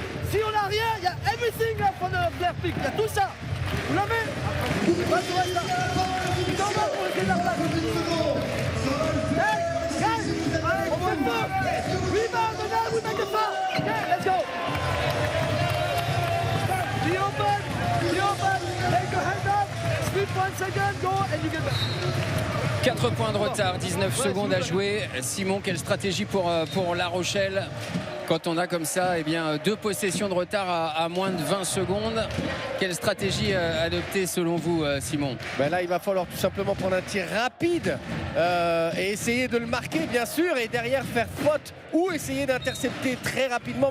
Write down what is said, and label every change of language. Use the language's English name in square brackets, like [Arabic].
[French] Si on n'a rien, il y a everything là pour le flare pick. Il y a tout ça! Vous l'avez? Vas-y, reste là! T'en vas pour essayer de la place! [English] Hey! Guys! [French] On fait fort! [English] Rebound and now we make a foul! Okay, let's go! Be open! Be open! Take your hand up! Speed 1 second, go and you get back! [French] 4 points de retard, 19 secondes à jouer. Simon, quelle stratégie pour La Rochelle quand on a comme ça eh bien, 2 possessions de retard à moins de 20 secondes? Quelle stratégie adopter selon vous, Simon? Ben là, il va falloir tout simplement prendre un tir rapide et essayer de le marquer, bien sûr, et derrière faire faute ou essayer d'intercepter très rapidement.